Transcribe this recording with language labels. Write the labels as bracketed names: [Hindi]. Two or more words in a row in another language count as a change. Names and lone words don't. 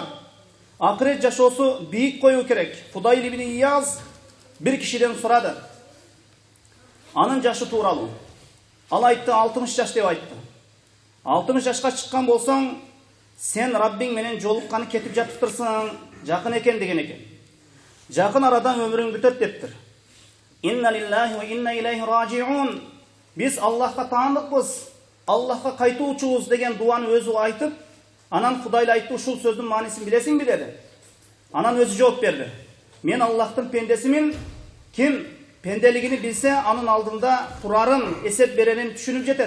[Kyrgyz] Акырет жашоосу бийик коюу керек. Фудайл ибн Ияз бир кишиден сурады. Анын жашы тууралуу. Ал айтты 60 жаш деп айтты. 60 жашка чыккан болсоң, сен Раббиң менен жолукканы кетип жатыптырсың, жакын экен деген экен. Жакын арадан өмүрүң бүтөт дептир. [Arabic] إنا لله وإنا إليه راجعون. [Kyrgyz] Биз Аллахка таандыкпыз, Аллахка кайтуучубуз деген дуаны өзү айтып, анан Фудайл айтты, ушул сөздүн маанисин билесиңби деди. Анан өзү жооп берди. Мен Аллахтын пендесимин, ким пенделигини билсе, анын алдында турарын, эсеп берерин түшүнүп жетет.